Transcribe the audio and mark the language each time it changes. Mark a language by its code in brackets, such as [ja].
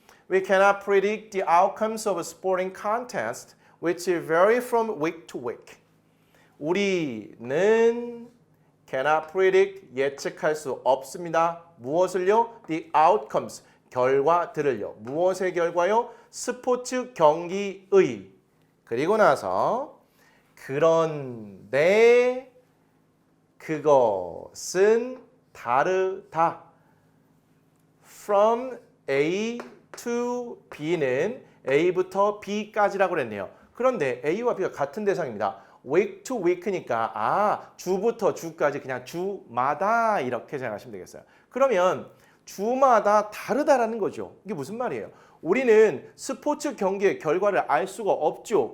[en] We cannot predict the outcomes of a sporting contest, which vary from week to week. [ko] 우리는 [en] cannot predict [ko] 예측할 수 없습니다. 무엇을요? [en] The outcomes [ko] 결과들을요. 무엇의 결과요? 스포츠 경기의. 그리고 나서 그런데 그것은 다르다. [en] From A to B [ko] 는 A부터 B까지라고 그랬네요. 그런데 A와 B가 같은 대상입니다. [en] week to week [ko] 니까 주부터 주까지 그냥 주마다 이렇게 생각하시면 되겠어요. 그러면 주마다 다르다라는 거죠. 이게 무슨 말이에요? 우리는 스포츠 경기의 결과를 알 수가 없죠.